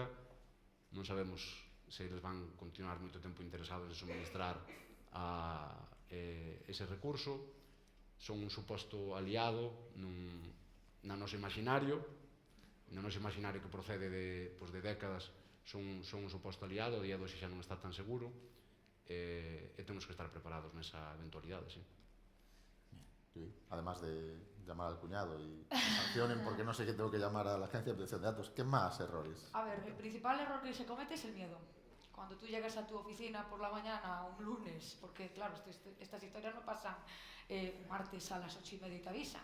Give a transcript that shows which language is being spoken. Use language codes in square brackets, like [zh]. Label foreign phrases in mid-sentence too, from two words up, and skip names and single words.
[gl] Non sabemos se eles van continuar moito tempo interesados en suministrar ese recurso. Son un suposto aliado no noso imaginario que procede de décadas, son un suposto aliado, o día de hoxe xa non está tan seguro, e temos que estar preparados nesa eventualidade, sí. [es] Además de llamar al cuñado y sancionen porque no sé qué tengo que llamar a la agencia de protección de datos, ¿qué más errores? A ver, el principal error que se comete es el miedo. Cuando tú llegas a tu oficina por la mañana un lunes, porque claro, estas historias no pasan un martes a las 8:30 y te avisan.